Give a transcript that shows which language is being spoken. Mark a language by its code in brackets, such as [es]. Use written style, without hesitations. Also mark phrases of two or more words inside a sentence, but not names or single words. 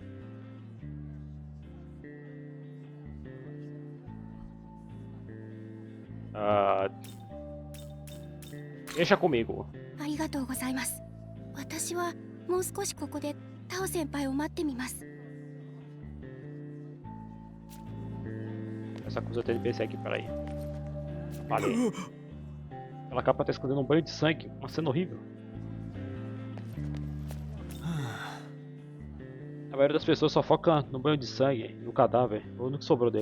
[pt] Deixa comigo. [ja] ありがとうございます。私はもう少しここでタオ先輩を待ってみます。 [pt] Essa coisa tem NPC aqui, peraí. Falei. Aquela capa tá escondendo um banho de sangue, uma cena horrível. A maioria das pessoas só foca no banho de sangue, no cadáver, ou no que sobrou dele.